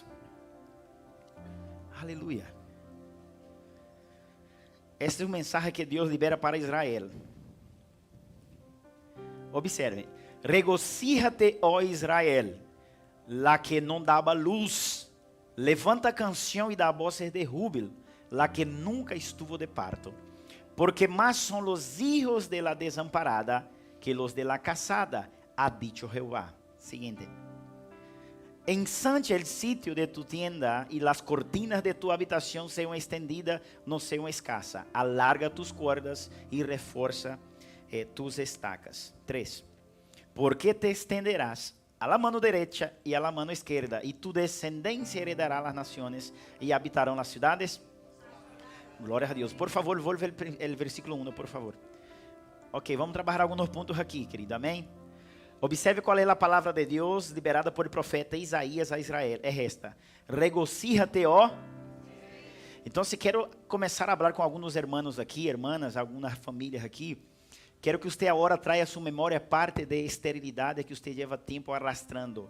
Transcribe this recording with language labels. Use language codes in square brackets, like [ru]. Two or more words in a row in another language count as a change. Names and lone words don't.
[pt] Aleluia. Este é um mensagem que Deus libera para Israel. Observe. [es] Regocíjate, ó Israel, la que [pt] não dava luz. Levanta canção e dá [es] voces de júbilo, la que nunca estuvo de parto. Porque más son los hijos de la desamparada que los de la casada, ha dicho Jehová. Siguiente. Ensancha el sitio de tu tienda y las cortinas de tu habitación sean extendidas, no sean escasas. Alarga tus cuerdas y refuerza tus estacas. 3. Porque te extenderás a la mano derecha y a la mano izquierda, y tu descendencia heredará las naciones y habitarán las ciudades. [pt] Glória a Deus. [es] Por favor, vuelve el versículo 1, por favor. [pt] Ok, vamos trabalhar alguns pontos aqui, querido. Amém? Observe qual é a palavra de Deus liberada por o profeta Isaías a Israel. É esta. Regocíjate, ó. Então, se quero começar a falar com alguns hermanos aqui, hermanas, algumas famílias aqui, quero que você agora traia a sua memória parte de esterilidade que você leva tempo arrastrando.